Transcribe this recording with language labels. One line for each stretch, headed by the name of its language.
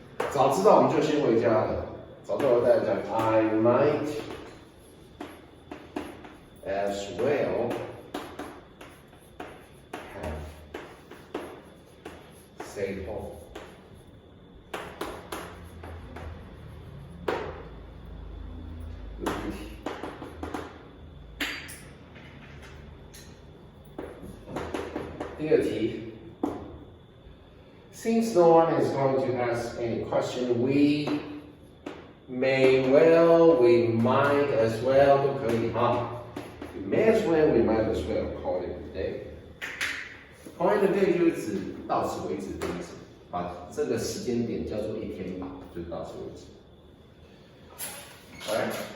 Chinese: 早知道我们就先回家了。早知道我带着讲
English: I might as well have stayed home。
Chinese: 第二题
English: ，Since no one is going to ask any question, we may well, we might as well
Chinese: 都可以哈。
English: We may as well, we might as well call it a day.
Chinese: Call it a day 就是指到此为止的意思，把这个时间点叫做一天吧，就到此为止。
English: Alright.